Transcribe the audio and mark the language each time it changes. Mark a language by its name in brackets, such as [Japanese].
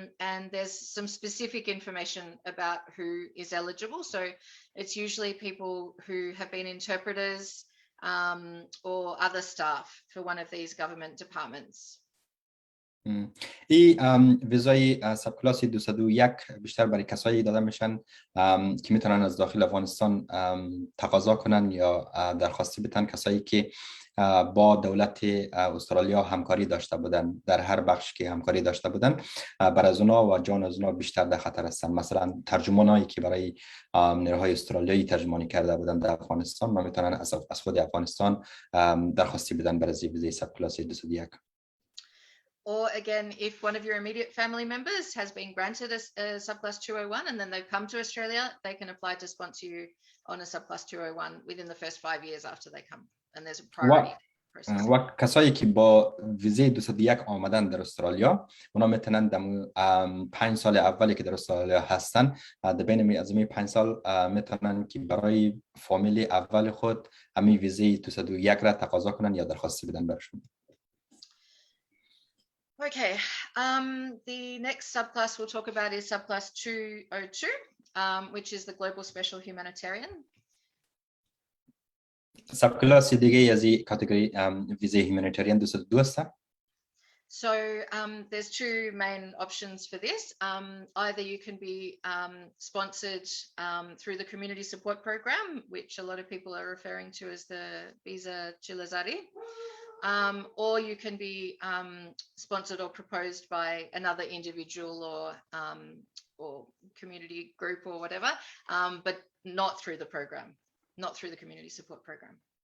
[English] And there's some specific information about who is eligible. So it's usually people who have been interpreters or other staff for one of these government departments. [Persian] این ویزای سبکلاس 201 بیشتر برای کسایی داده میشن که میتونن از داخل افغانستان تقاضا کنن یا درخواستی بدن، کسایی که با دولت استرالیا همکاری داشته بودن، در هر بخش که همکاری داشته بودن، بر از اونا و جان از اونا بیشتر در خطر هستن. مثلا ترجمانایی که برای نیروهای استرالیایی ترجمانی کرده بودن در افغانستان، ما میتونن از خود افغانستان درخواستی بدن برای ویزای سبکلاس 201. [English] Or again, if one of your immediate family members has been granted a Subclass 201 and then they've come to Australia, they can apply to sponsor you on a Subclass 201 within the first 5 years after they come. And there's a priority process. [Persian] و کسایی که با ویزای 201 آمدن در استرالیا، اونا میتونن در 5 سال اولی که در استرالیا هستن، در بین از این 5 سال میتونن که برای فامیل اول خود همین ویزای 201 را تقاضا کنن یا درخواستی بدن برشون. [English] Okay, the next subclass we'll talk about is Subclass 202, which is the Global Special Humanitarian. [Persian] Subclass دیگه از این کاتگوری ویزای هیومانیتریان 202 است. [English] So there's two main options for this. Either you can be sponsored through the community support program, which a lot of people are referring to as the Visa Chilazari. Or you can be sponsored or proposed by another individual or community group or whatever, but not through the program, not through the community support program.